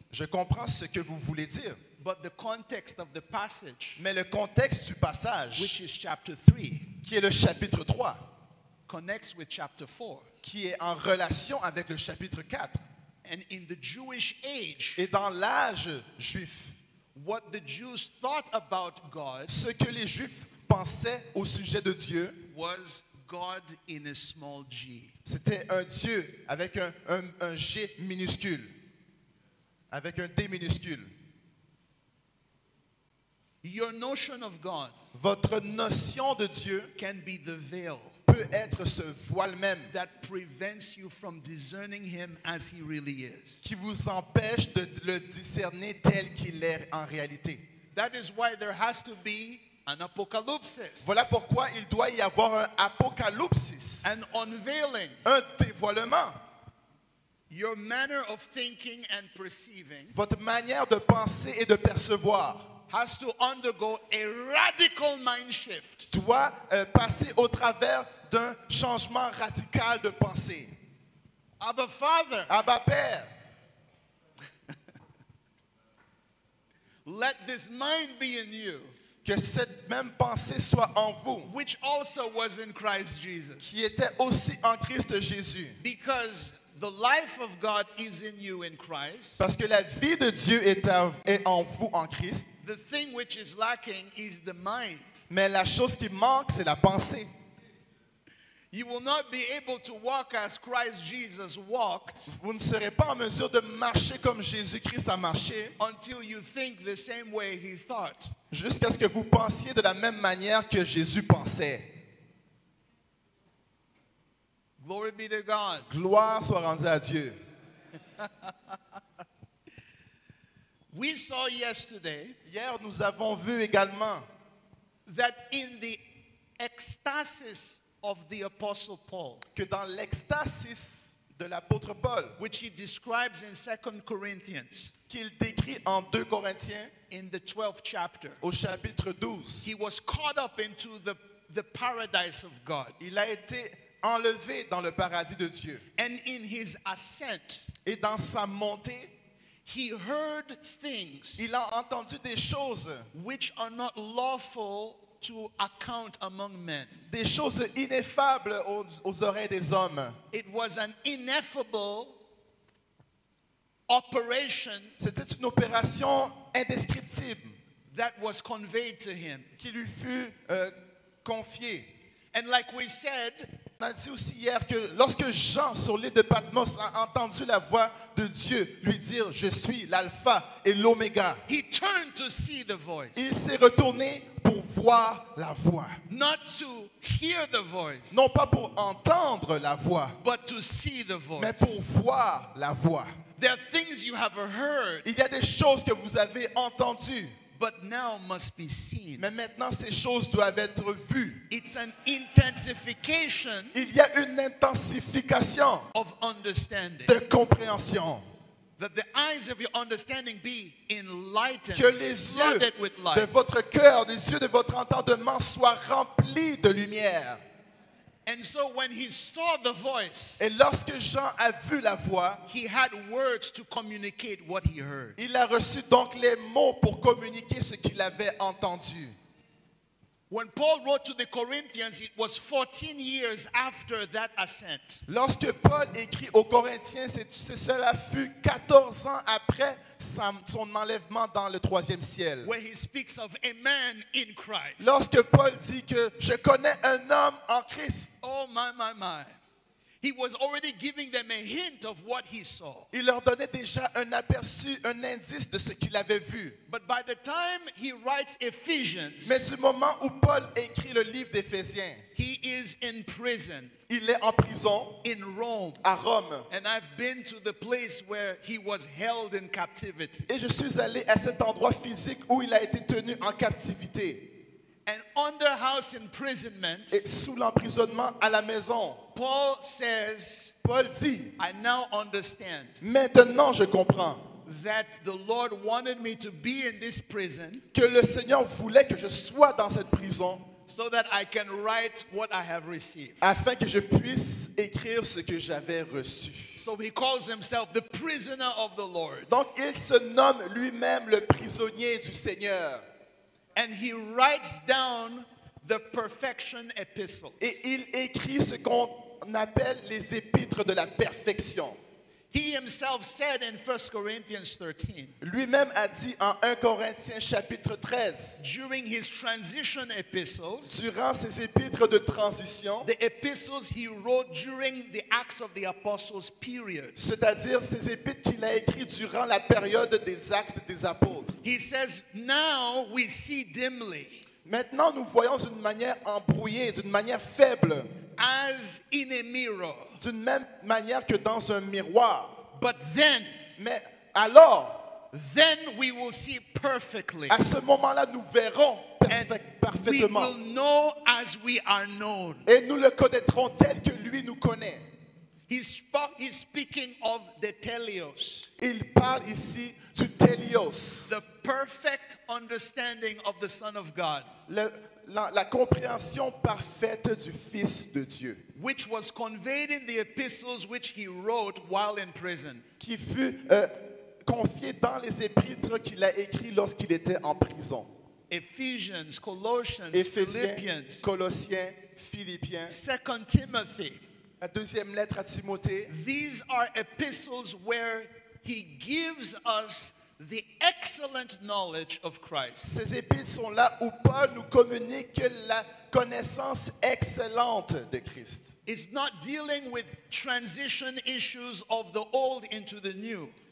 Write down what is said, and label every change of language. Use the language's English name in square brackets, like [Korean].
[French] Je comprends ce que vous voulez dire. [English] But the context of the passage, [French] Mais le contexte du passage, [English] which is chapter 3, [French] qui est le chapitre 3, [English] connects with chapter 4. [French] qui est en relation avec le chapitre 4, [English] And in the Jewish age, [French] et dans l'âge juif, [English] what the Jews thought about God [French] ce que les Juifs pensaient au sujet de Dieu, [English] was God in a small g. [French] c'était un Dieu avec un G minuscule, avec un D minuscule. [English] Your notion of God [French] Votre notion de Dieu [English] can be the veil [French] peut être ce voile même [English] that prevents you from discerning him as he really is. [French] qui vous empêche de le discerner tel qu'il est en réalité. [English] That is why there has to be an apocalypse, [French] Voilà pourquoi il doit y avoir un apocalypsis, [English] an unveiling. [French] un dévoilement. [English] Your manner of thinking and perceiving [French] Votre manière de penser et de percevoir [English] has to undergo a radical mind shift. [French] doit passer au travers d'un changement radical de pensée. [English] Abba Father, [French] Abba Père, [English] let this mind be in you, [French] Que cette même pensée soit en vous, [English] which also was in Christ Jesus. [French] qui était aussi en Christ Jésus. [English] Because the life of God is in you in Christ. [French] Parce que la vie de Dieu est en vous en Christ. [English] The thing which is lacking is the mind. [French] Mais la chose qui manque, c'est la pensée. [English] You will not be able to walk as Christ Jesus walked [French] Vous ne serez pas en mesure de marcher comme Jésus-Christ a marché [English] until you think the same way he thought. [French] jusqu'à ce que vous pensiez de la même manière que Jésus pensait. [English] Glory be to God. [French] Gloire soit rendue à Dieu. [English] We saw yesterday [French] Hier, nous avons vu également [English] that in the ecstasis of the Apostle Paul, [French] que dans l'extasis de l'apôtre Paul, [English] which he describes in 2 Corinthians [French] qu'il décrit en 2 Corinthiens [English] in the 12th chapter, [French] au chapitre 12, [English] he was caught up into the paradise of God. [French] il a été enlevé dans le paradis de Dieu. [English] And in his ascent, [French] Et dans sa montée, [English] he heard things [French] il a entendu des choses, [English] which are not lawful to account among men. [French] des choses ineffables aux oreilles des hommes. [English] It was an ineffable operation [French] C'était une opération indescriptible [English] that was conveyed to him. [French] qui lui fut confiée. [English] And like we said, [French] On a dit aussi hier que lorsque Jean, sur l'île de Patmos, a entendu la voix de Dieu lui dire « Je suis l'alpha et l'oméga », [English] he turned to see the voice, [French] il s'est retourné pour voir la voix. [English] not to hear the voice, [French] Non pas pour entendre la voix, [English] but to see the [French] mais [English] voice. [French] pour voir la voix. [English] There are things you have heard, [French] Il y a des choses que vous avez entendues, [English] but now must be seen. [French] mais maintenant ces choses doivent être vues. [English] It's an intensification [French] Il y a une intensification [English] of understanding. [French] de compréhension. [English] That the eyes of your understanding be enlightened, [French] Que les yeux [English] flooded with [French] de [English] light. [French] votre cœur, les yeux de votre entendement soient remplis de lumière. [English] And so when he saw the voice, [French] Et lorsque Jean a vu la voix, [English] he had words to communicate what he heard. [French] il a reçu donc les mots pour communiquer ce qu'il avait entendu. [English] When Paul wrote to the Corinthians, it was 14 years after that ascent. [French] Lorsque Paul écrit aux Corinthiens, cela fut 14 ans après son enlèvement dans le 3e ciel. [English] Where he speaks of a man in Christ. [French] Lorsque Paul dit que je connais un homme en Christ, [English] Oh my. He was already giving them a hint of what he saw. [French] il leur donnait déjà un aperçu, un indice de ce qu'il avait vu. [English] But by the time he writes Ephesians, [French] Mais du moment où Paul écrit le livre d'Éphésiens, [English] he is in prison [French] il est en prison [English] in Rome. [French] à Rome. [English] And I've been to the place where he was held in captivity. [French] Et je suis allé à cet endroit physique où il a été tenu en captivité. [English] And under house imprisonment, [French] Et sous l'emprisonnement à la maison, [English] Paul says, [French] Paul dit, [English] I now understand [French] maintenant je comprends [English] that the Lord wanted me to be in this prison [French] que le Seigneur voulait que je sois dans cette prison [English] so that I can write what I have received. [French] afin que je puisse écrire ce que j'avais reçu. [English] So he calls himself the prisoner of the Lord. [French] Donc il se nomme lui-même le prisonnier du Seigneur. [English] And he writes down the perfection epistles. [French] Et il écrit ce qu'on appelle les épîtres de la perfection. [English] He himself said in 1 Corinthians 13, [French] Lui-même a dit en 1 Corinthiens chapitre 13, [English] during his transition epistles, [French] durant ces épîtres de transition, [English] the epistles he wrote during the Acts of the Apostles period, [French] c'est-à-dire ces épîtres qu'il a écrites durant la période des actes des apôtres. [English] he says, now we see dimly, [French] Maintenant, nous voyons d'une manière embrouillée, d'une manière faible, [English] as in a mirror. [French] d'une même manière que dans un miroir. [English] But then [French] Mais alors, [English] we will see perfectly. [French] à ce moment-là, nous verrons [English] And we [French] parfaitement. [English] will know as we are known. [French] Et nous le connaîtrons tel que lui nous connaît. [English] He's speaking of the teleos, [French] Il parle ici du télios, [English] the perfect understanding of the Son of God, [French] la compréhension parfaite du Fils de Dieu, [English] which was conveyed in the epistles which he wrote while in prison. [French] qui fut confié dans les épîtres qu'il a écrits lorsqu'il était en prison. [English] Ephesians, Colossians, [French] Éphésiens, [English] Philippians, [French] Colossiens, Philippiens, [English] 2 Timothy. [French] la deuxième lettre à Timothée. [English] These are epistles where he gives us the excellent knowledge of Christ. [French] Ces épîtres sont là où Paul nous communique la connaissance excellente de Christ. [English] It's not dealing with transition issues of the old into the new.